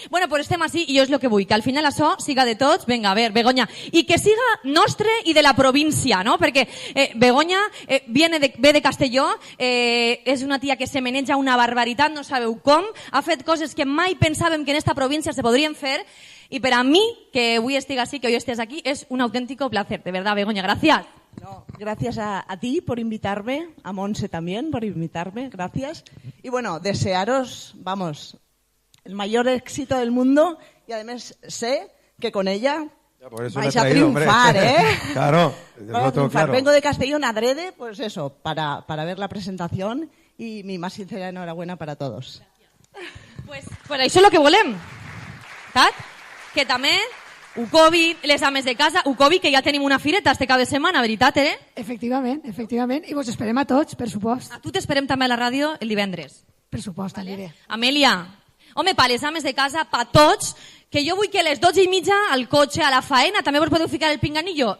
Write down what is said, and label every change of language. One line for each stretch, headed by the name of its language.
Catalan: Bueno, pues estem així i jo és el que vull, que al final això siga de tots,
Spanish: venga, a ver,
Catalan: Begoña, i que siga nostre i de la província, no? Perquè Begoña ve de Castelló, és una tia que se maneja una barbaritat, no sabeu com, ha fet coses que mai pensàvem que en esta província se podrien fer, i per a mi, que avui estic així,
Spanish: que hoy estés aquí,
Catalan: és
Spanish: un auténtico placer, de verdad,
Catalan: Begoña,
Spanish: gracias. No, gracias a ti por invitarme, a Monse también por invitarme, gracias. Y bueno, desearos, vamos, el mayor éxito del mundo y además sé que con ella vais a triunfar, ¿eh? Claro, vais a triunfar. Vengo de Castellón adrede, pues eso, para ver la presentación y mi más sincera enhorabuena para todos.
Catalan: Pues això és el que volem, saps? Que també Ucovi, les ames de casa, Ucovi, que ja tenim una fireta este cap de setmana, veritat, Efectivament, i vos esperem a tots, per supost. A tu t'esperem també a la ràdio el divendres. Per supost, aniré. Amèlia, home, pa les ames de casa, pa tots, que jo vull que a les 12:30 al cotxe, a la faena, també vos podeu ficar el pinganillo?